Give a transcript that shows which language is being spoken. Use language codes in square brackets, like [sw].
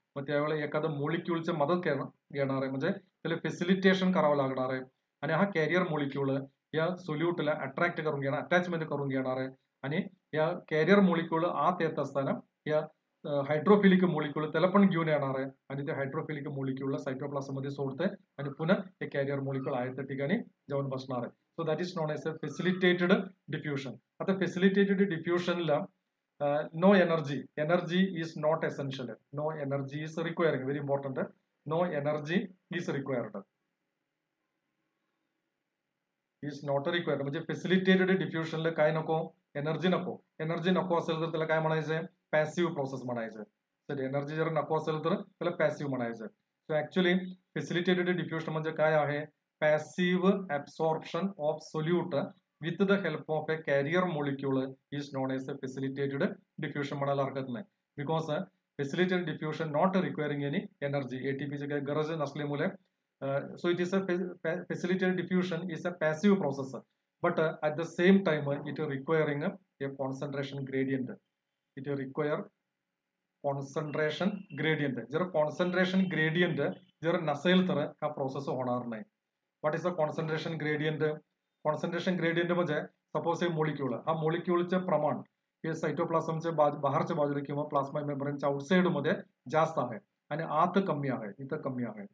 [mr] मग त्यावेळेला एखादं मॉलिक्यूलची मदत घेणार आहे, म्हणजे त्याला फॅसिलिटेशन करावं लागणार आहे आणि हा कॅरियर मॉलिक्यूल या सोल्यूटला अट्रॅक्ट करून घेणार, अटॅचमेंट करून घेणार आहे आणि या कॅरियर मॉलिक्यूल आत येत असताना या हायड्रोफिलिक मॉलिक्यूल त्याला पण घेऊन येणार आहे आणि ते हायड्रोफिलिक मॉलिक्यूलला सायटोप्लाझम मध्ये सोडते आणि पुन्हा हे कॅरियर मॉलिक्यूल आहे त्या ठिकाणी जाऊन बसणार आहे. [en] So that is known as a facilitated diffusion. आता facilitated डिफ्युजनला no energy is not essential, no energy is required, very important, no energy is required, is not required. [mr] म्हणजे फॅसिलिटेटेड डिफ्युजनला काय नको? एनर्जी नको. एनर्जी नको असेल तर त्याला काय म्हणायचंय? पॅसिव्ह प्रोसेस म्हणायचं. तर एनर्जी जर नको असेल तर त्याला पॅसिव्ह म्हणायचं. सो ऍक्च्युअली फॅसिलिटेटेड डिफ्युजन म्हणजे काय आहे? [en] passive absorption of solute with the help of a carrier molecule is known as a facilitated diffusion [mr] म्हणायला हरकत नाही. [en] because facilitated diffusion not requiring any energy, [mr] ATPची काही गरज नसल्यामुळे [en] so it is a facilitated diffusion is a passive process, but at the same time it requiring a concentration gradient. It require concentration gradient. [mr] जर concentration gradient जर नसेल तर हा process होणार नाही. [en] What is the concentration gradient? [mr] Concentration gradient म्हणजे suppose हे molecule, हा मॉलिक्यूलचे प्रमाण हे सायटोप्लाझमच्या बाहेरच्या बाजूला किंवा प्लाझ्मा मेम्ब्रेनच्या आउटसाइड मध्ये जास्त आहे आणि आत कमी आहे, इथं कमी आहे.